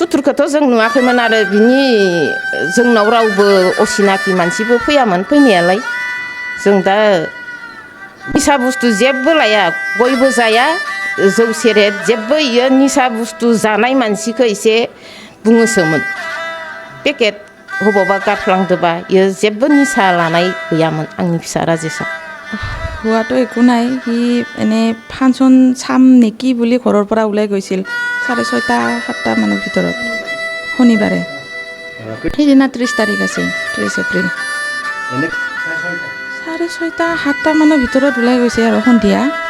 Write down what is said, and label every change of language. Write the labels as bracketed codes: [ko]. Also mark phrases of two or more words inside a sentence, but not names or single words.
[brx] सुथुरखौथ' जों नुवाखैमोन आरो बिनि जोंनाव रावबो असिनाखि मानसिबो फैयामोन फैनायालाय जों दा निसा बुस्थु जेबो लाया गयबो जाया जौ सेरेब जेबो इयो निसा बुस्थु जानाय मानसिखौ एसे बुङोसोमोन पेकेट बबावबा गारफ्लांदोबा इयो जेबो निसा लानाय गैयामोन आंनि फिसा राजेशआ [as] হোৱাটো একো নাই সি এনে ফাংচন চাম নেকি বুলি ঘৰৰ পৰা ওলাই গৈছিল 6:30 7টা মানৰ ভিতৰত শনিবাৰে সেইদিনা 30 তাৰিখ আছিল 30 এপ্ৰিল 6:30 7টা মানৰ ভিতৰত ওলাই গৈছে আৰু সন্ধিয়া